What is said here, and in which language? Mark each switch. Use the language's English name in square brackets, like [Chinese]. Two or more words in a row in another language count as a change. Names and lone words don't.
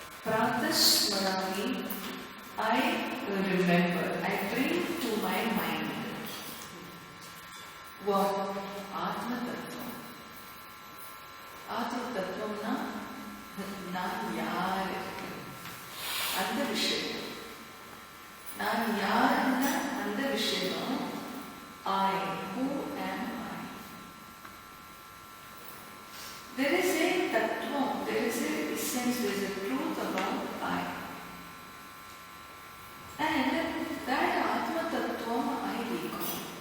[English] Pratasmarani, I remember, I bring to my mind what? [Sanskrit] आत्म तत्त्व. आत्म तत्त्व [Tamil] ந நான் யார் அந்த விஷயம். நான் யார் ன அந்த விஷயம். [English] I, who am I? There is a tattva, there is a essence, there is a truth about I. And that [Sanskrit] आत्म तत्त्व [English] I recall.